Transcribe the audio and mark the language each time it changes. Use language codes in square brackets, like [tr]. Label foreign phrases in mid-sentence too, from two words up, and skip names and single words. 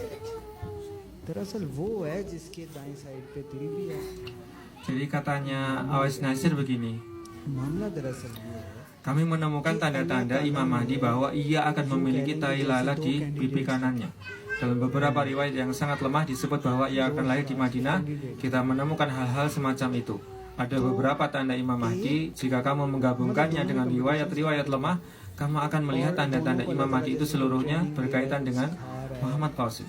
[hi] दरअसल वो है जिसके दाएं साइड पे दिल भी है। [id] Jadi katanya Awais Nasir begini, [hi] मामला दरअसल ये है, [id] kami menemukan tanda-tanda Imam Mahdi bahwa ia akan memiliki tai lalat di pipi kanannya. Dalam beberapa riwayat yang sangat lemah disebut bahwa ia akan lahir di Madinah. Kita menemukan hal-hal semacam itu. Ada beberapa tanda Imam Mahdi. Jika kamu menggabungkannya dengan riwayat-riwayat lemah, kamu akan melihat tanda-tanda Imam Mahdi itu seluruhnya berkaitan dengan Muhammad Qasim.